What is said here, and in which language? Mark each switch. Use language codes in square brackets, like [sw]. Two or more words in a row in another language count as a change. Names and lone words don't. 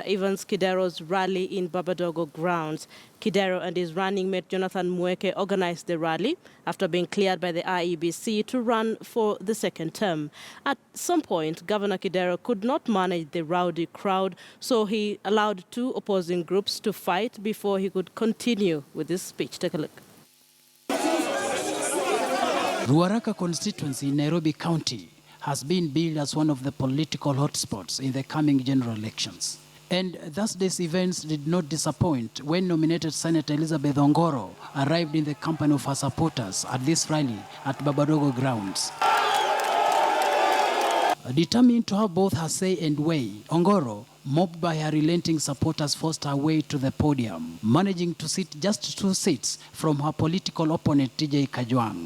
[en] Evans Kidero's rally in Babadogo grounds. Kidero and his running mate Jonathan Mweke organized the rally after being cleared by the IEBC to run for the second term. At some point, Governor Kidero could not manage the rowdy crowd, so he allowed two opposing groups to fight before he could continue with his speech. Take a look. Ruaraka constituency in Nairobi County has been billed as one of the political hotspots in the coming general elections. And Thursday's events did not disappoint when nominated Senator Elizabeth Ongoro arrived in the company of her supporters at this rally at Babadogo grounds. Determined to have both her say and way, Ongoro, mobbed by her relenting supporters, forced her way to the podium, managing to sit just 2 seats from her political opponent TJ Kajwang.